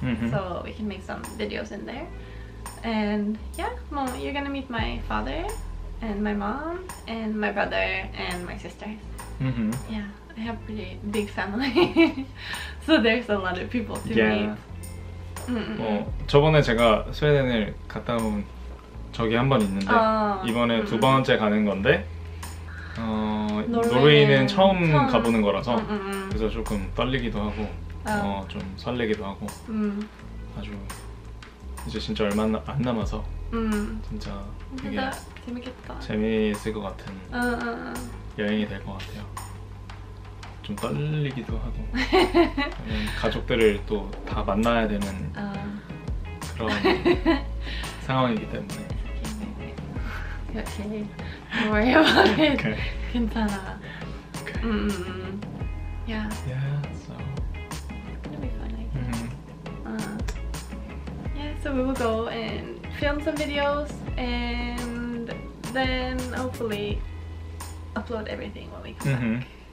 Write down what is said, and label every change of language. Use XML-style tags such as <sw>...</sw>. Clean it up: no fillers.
<en>So we can make some videos in there. And yeah, well, you're gonna meet my father and my mom and my brother and my sisters. Yeah, I have a pretty big family. So there's a lot of people to meet.</en> <ko>저번에 제가 스웨덴을 갔다 온 적이 한 번 있는데 이번에 두 번째 가는 건데 노르웨이는 처음 가보는 거라서 그래서 조금 떨리기도 하고 좀 설레기도 하고 아주 이제 진짜 얼마 안 남아서 진짜 되게 재밌겠다. 재미있을 것 같은 여행이 될 것 같아요. 좀 떨리기도 하고 가족들을 또 다 만나야 되는 그런 상황이기 때문에</ko> <en>Okay, don't worry about it. Okay.</en> <ko>괜찮아.</ko> <en>Okay. Yeah. Yeah, so It'll be fun, I guess. Yeah, so we will go and film some videos and then hopefully upload everything when we come back.</en>